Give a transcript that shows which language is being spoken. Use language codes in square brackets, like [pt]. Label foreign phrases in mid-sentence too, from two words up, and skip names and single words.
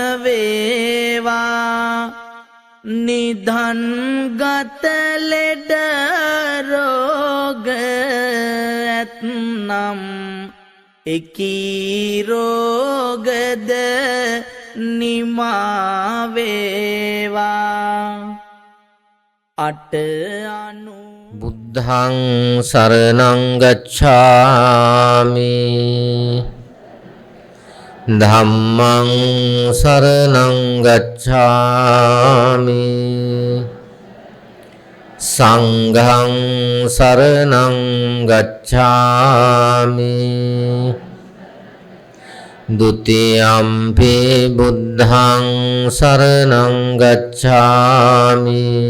[si] වේවා නිධන් ගත ලෙඩ රෝග ඇත්නම් එකී රෝගද නිමා වේවා අට අනු [pi] බුද්ධං සරණං ගච්ඡාමි ධම්මං සරණං ගච්ඡාමි සංඝං සරණං ගච්ඡාමි ဒုတိယံ පි බුද්ධං සරණං ගච්ඡාමි